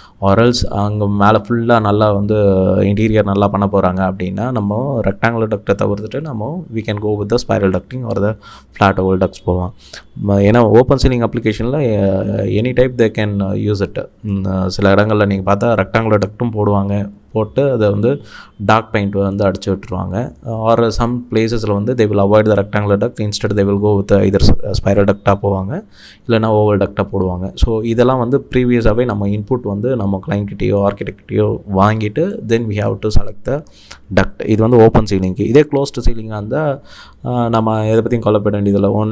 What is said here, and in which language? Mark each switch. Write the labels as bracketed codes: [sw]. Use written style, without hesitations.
[ta] ஆர்எல்ஸ் அங்கே மேலே ஃபுல்லாக நல்லா வந்து இன்டீரியர் நல்லா பண்ண போகிறாங்க அப்படின்னா நம்ம ரெக்டாங்குலர் டக்டை தவிர்த்துட்டு நம்ம [en] we can go with the spiral ducting or the flat oval ducts [ta] போவோம். ஏன்னா ஓப்பன் சீலிங் அப்ளிகேஷனில் [en] Any type they can use it. [ta] சில இடங்களில் நீங்கள் பார்த்தா ரெக்டாங்குலர் டக்ட்டும் போடுவாங்க, போட்டு அதை வந்து டார்க் பெயிண்ட் வந்து அடிச்சு விட்டுருவாங்க. [en] or some பிளேசஸில் வந்து they will avoid the rectangular duct, instead they will go with either spiral ducட்டாக [ta] போவாங்க, இல்லைனா ஓவல் டக்டாக போடுவாங்க. ஸோ இதெல்லாம் வந்து ப்ரீவியஸாகவே நம்ம இன்புட் வந்து நம்ம கிளைண்ட்கிட்டேயோ ஆர்கிடெக்ட்டையோ வாங்கிட்டு தென் [en] we have to select the duct. [ta] இது வந்து ஓப்பன் சீலிங்க்கு. இதே க்ளோஸ்டு சீலிங்காக இருந்தால் நம்ம எதை பற்றியும் கொல்லப்பட வேண்டியதில்லை.